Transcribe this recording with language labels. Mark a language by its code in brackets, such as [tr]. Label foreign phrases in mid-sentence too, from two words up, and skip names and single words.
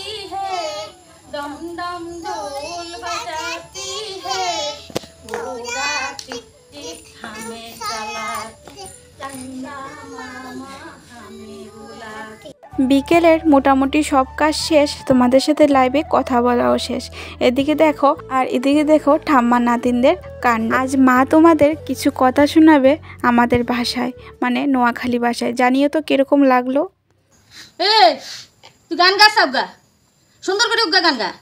[hi] है, डम डम ढोल बजाती है, घोड़ा टिक टिक हमें चलाती, चंदा मामा हमें बुलाती। [bn] বিকেলের মোটামুটি সব কাজ শেষ, তোমাদের সাথে লাইভে কথা বলাও শেষ। এদিকে দেখো আর এদিকে দেখো ঠাম্মা নাতিনদের কাণ্ড। আজ মা তোমাদের কিছু কথা শোনাবে আমাদের ভাষায়, মানে নোয়াখালী ভাষায়। জানিও তো কিরকম লাগলো। এ তুই গান গা সব গা, সুন্দর করে উগা গান গা।